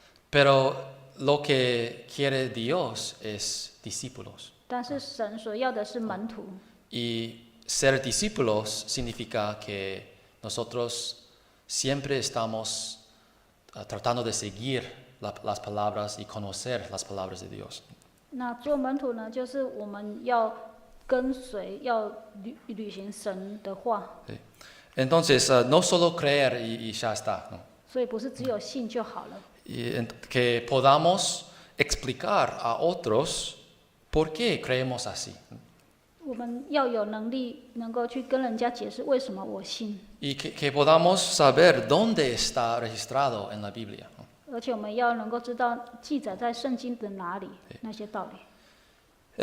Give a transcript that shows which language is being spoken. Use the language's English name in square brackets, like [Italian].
[Spanish] Pero lo que quiere Dios es discípulos. [Chinese] 但是神所要的是门徒。 [Spanish] Y ser discípulos significa que nosotros siempre estamos tratando de seguir las palabras y conocer las palabras de Dios. [Chinese] 那做门徒呢，就是我们要跟随，要履行神的话。 [Spanish] Sí. Entonces, no solo creer y ya está, ¿no? [Chinese] 所以不是只有信就好了。 [Spanish] Y que podamos explicar a otros por qué creemos así. [Chinese] 我们要有能力，能够去跟人家解释为什么我信， [Spanish] Y que podamos saber dónde está registrado en la Biblia, ¿no? [Chinese] 而且我们要能够知道记载在圣经的哪里那些道理。